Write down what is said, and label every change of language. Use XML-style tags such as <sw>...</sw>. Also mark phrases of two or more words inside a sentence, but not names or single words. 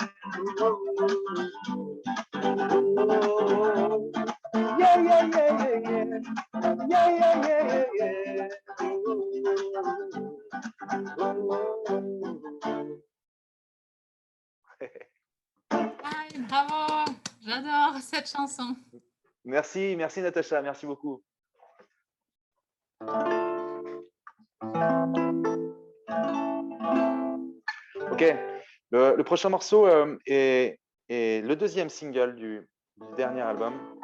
<en>Yeah, yeah, yeah, yeah, yeah. Yeah, yeah, yeah, yeah, yeah.</en> <fr>Ay, bravo, j'adore cette chanson. Merci, merci Natacha, merci beaucoup. Ok, le prochain morceau est le deuxième single du dernier album.</fr>